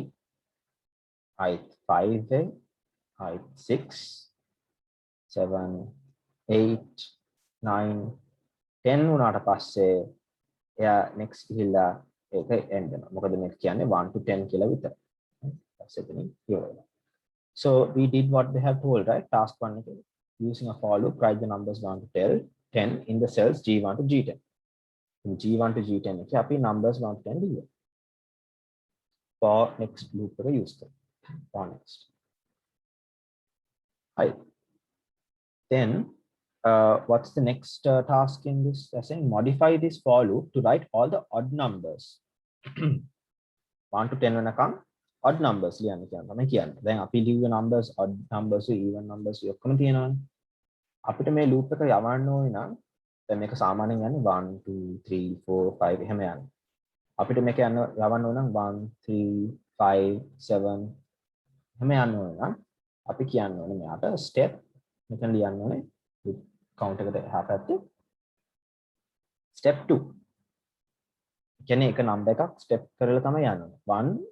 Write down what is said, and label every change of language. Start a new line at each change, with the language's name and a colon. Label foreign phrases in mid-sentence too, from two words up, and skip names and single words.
Sinhala: ආයෙත් 5 වෙයි. ආයෙත් 6 7 8 9 10 වුණාට පස්සේ එයා next ගිහිල්ලා ඒක end වෙනවා. මොකද මේක කියන්නේ 1 to 10 කියලා විතර.
English: So we did what they have told, right? Task 1 using a for loop, write the numbers 1 to 10 in the cells G1 to G10. G1 to G10 happy numbers 1 to 10 here. For next loop use for next. Right. Then what's the next task in this? Saying modify this for loop to write all the odd numbers 1 to 10 වෙනකම් odd numbers
Sinhala: ලියන්න කියනවා තමයි කියන්නේ. දැන් අපි ලියුව numbers
English: odd numbers even numbers
Sinhala: ඔක්කොම තියෙනවානේ. අපිට මේ loop එක යවන්න ඕනේ නම් දැන් මේක සාමාන්‍යයෙන් යන්නේ 1 2 3 4 5 එහෙම යන්නේ. අපිට මේක යවන්න ඕන නම් 1 3 5 7 එහෙම යන්න ඕන නම් අපි කියන්න ඕනේ මෙයාට step මෙතන ලියන්න ඕනේ count එකට එහා පැත්තේ step 2 කියන්නේ එක number එකක් step කරලා තමයි යන්න ඕනේ 1